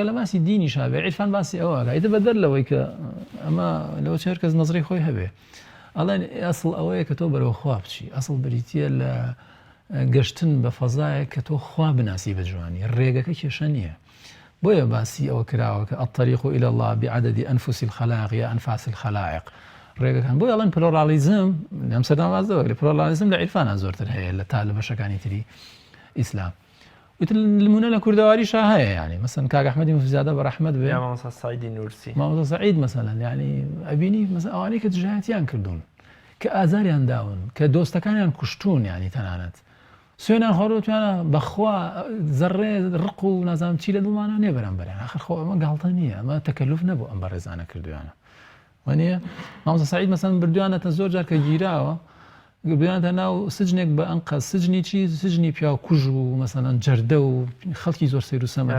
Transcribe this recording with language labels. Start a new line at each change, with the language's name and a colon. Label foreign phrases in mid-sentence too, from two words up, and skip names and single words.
Central Kurdish: لە باسی دینی شابێ عیرفان باسی ئەوە ئیتر بەدەر لەوەی کە ئەمە لەوە چێر کەس نەزری خۆی هەبێ ئەڵێن ئەسڵ ئەوەیە کە تۆ بەرەوە خوا بچی ئەسڵ بریتیە لە گەشتن بە فەزایە کە تۆ خوا بناسی بە جوانی ڕێگەکە کێشە نییە بۆیە باسی ئەوە کراوە کە
Arabic: الطريق إلى الله بعدد أنفس الخلائق
Central Kurdish: یا
Arabic: أنفاس الخلائق
Central Kurdish: ڕێگەکان بۆی ئەڵێن پلۆرالیزم ئەم سەردەمازەوە لە پلۆرالیزم لە عیرفانە زۆرتر هەیە لە تا لە بەشەکانی تری ئیسلام وتر نمونە لە کوردەواریشا هەیە یعنی مەسەن کاک ئەحمەدی مفیزادە بە ڕەحمەت بێ مامۆستا سعیدی نورسی مامۆستا سعید مەسەلەن یعنی ئەبینی مەسەن ئەوانەی کە دژایەتیان کردوون کە ئازاریان داون کە دۆستەکانیان کوشتون یعنی تەنانەت سوێنیان خۆڕۆتوانە بەخوا زەڕێ ڕق و نازانم چی لە دڵمانە نێ بەرامبەریان ئاخر خۆ ئەمە گاڵتە نییە ئەمە تەکەلوف نەبوو ئەم بەڕێزانە کردویانە وانە مامۆستا سعید مەسەن بردویانەتە زۆر جار کە گیراوە بردویانەتە ناو سجنێک بە ئەنقەز سجنی چی سجنی پیا و کوژ و مەسەلەن جەردە و خەڵکی زۆر سەیر و سەمە